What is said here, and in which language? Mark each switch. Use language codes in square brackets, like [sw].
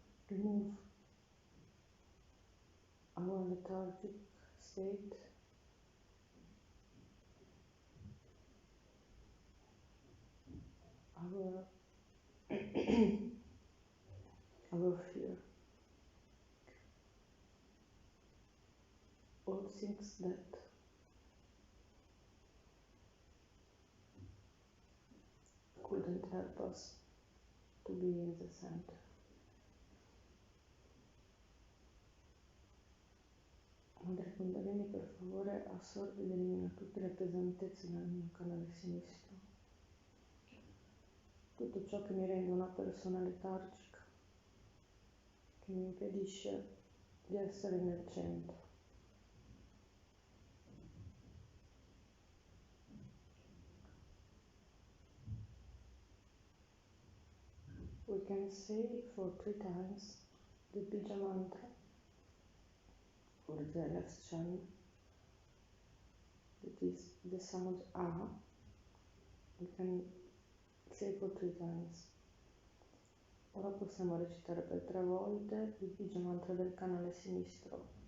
[en] Remove our lethargic state, our fear, all things that couldn't help us to be in the center. [it] Madre Kundalini, per favore, assorbi ed elimina tutte le pesantezze nel mio canale sinistro, tutto ciò che mi rende una persona letargica, che mi impedisce di essere nel centro. [en] We can say for 3 times the Bija mantra for the left channel, that is the sound A. We can say for 3 times. [it] Ora possiamo recitare per 3 volte il Bija mantra del canale sinistro.